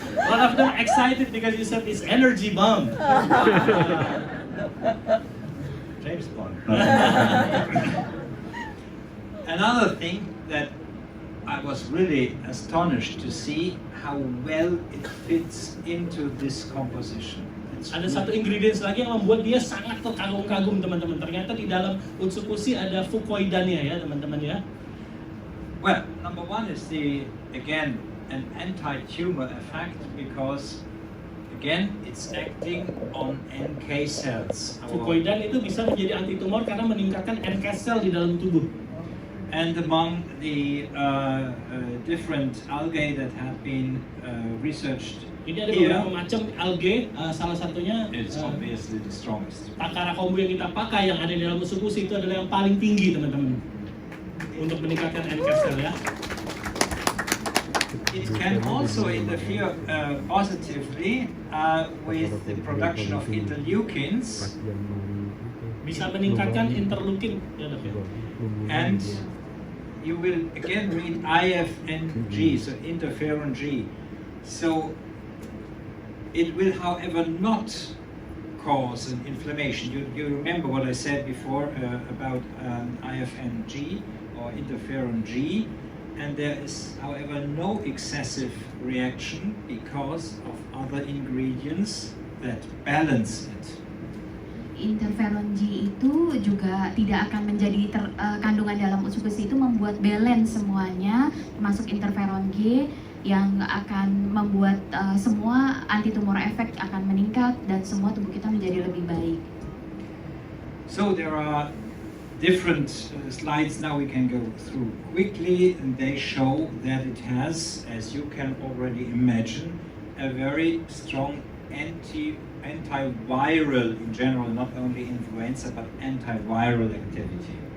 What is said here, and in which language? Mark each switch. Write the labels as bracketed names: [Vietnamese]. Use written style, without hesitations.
[English] One of them excited because you said it's energy bomb. James Bond. Another thing that I was really astonished to see how well it fits into this composition. [Indonesian] Ada satu ingredients lagi yang membuat dia sangat terkagum-kagum teman-teman. Ternyata di dalam Utsukushii ada fukoidannya ya teman-teman ya. [English] Well, number one is again an anti-tumor effect because again it's acting on NK cells. [Indonesian] Fukoidan itu bisa menjadi anti tumor karena meningkatkan NK cell di dalam tubuh. [English] And among the different algae that have been researced [Indonesian] Ini ada [English] here, [Indonesian] beberapa macam algae, salah satunya [English] it's obviously the strongest. [Indonesian] takara kombu yang kita pakai yang ada di dalam Utsukushii itu adalah yang paling tinggi teman-teman untuk meningkatkan NK cell ya. [English] It can also interfere positively with the production of interleukins, [Indonesian] Bisa meningkatkan interleukin ya dok ya. [English] and you will again read IFNG, so interferon G. So it will, however, not cause an inflammation. You remember what I said before about IFNG or interferon G, and there is, however, no excessive reaction because of other ingredients that balance it. [Indonesian] Interferon G itu juga tidak akan menjadi kandungan dalam Utsukushii itu membuat balance semuanya, termasuk interferon G yang akan membuat semua anti-tumor efek akan meningkat dan semua tubuh kita menjadi lebih baik. [English] So there are different slides now we can go through quickly, and they show that it has, as you can already imagine, a very strong antiviral in general, not only influenza but antiviral activity.